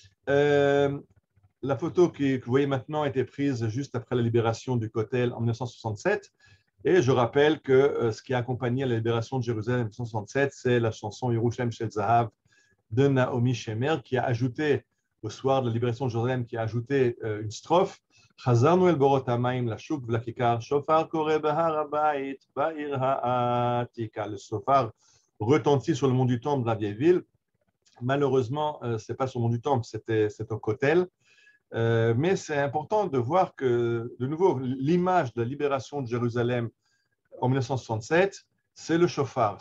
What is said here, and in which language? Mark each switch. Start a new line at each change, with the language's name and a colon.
French: La photo que vous voyez maintenant a été prise juste après la libération du Kotel en 1967. Et je rappelle que ce qui a accompagné la libération de Jérusalem en 1967, c'est la chanson Yerushalem Shel Zahav de Naomi Shemer, qui a ajouté, au soir de la libération de Jérusalem, qui a ajouté une strophe.
Hebrew: חזרנו אל בורות המים לשוק ולכיכר, שופר קורא בהר הבית, בעיר העתיקה.
French: Le shofar retentit sur le mont du Temple de la vieille ville. Malheureusement, ce n'est pas sur le mont du Temple, c'est au Kotel. Mais c'est important de voir que, de nouveau, l'image de la libération de Jérusalem en 1967, c'est le shofar.